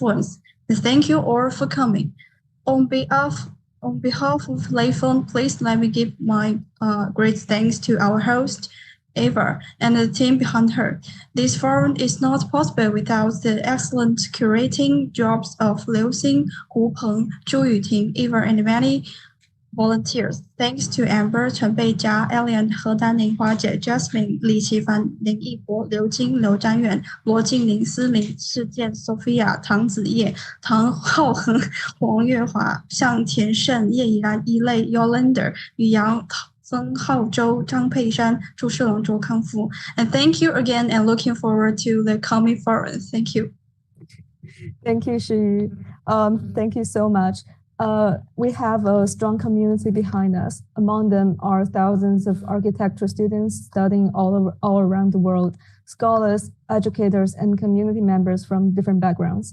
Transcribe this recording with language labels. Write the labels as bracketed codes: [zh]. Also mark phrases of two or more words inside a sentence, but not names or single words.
[en] Thank you all for coming. On behalf On behalf of LeiFeng, please let me give my great thanks to our host, Eva, and the team behind her. This forum is not possible without the excellent curating jobs of LeiFeng, Hu Peng, Zhu Yuting, Eva, and many volunteers. Thanks to Amber, Chen Beijia, Elian, He Danning, Hua Jie, Jasmine, Li Qifan, Ling Yibo, Liu Jing, Liu Zhanyuan, Luo Jingling, Si Ling, Shi Jian, Sophia, Tang Ziye, Tang Haoheng, Wang Yuehua, Xiang Tiansheng, Ye Yiran, Yilei, Yolander, Yu Yang, Zheng Haozhou, Zhang Peishan, Zhu Shilong, Zhou Kangfu. And thank you again and looking forward to the coming forum. Thank you. Thank you, Shi. Thank you so much. We have a strong community behind us. Among them are thousands of architecture students studying all around the world, scholars, educators, and community members from different backgrounds.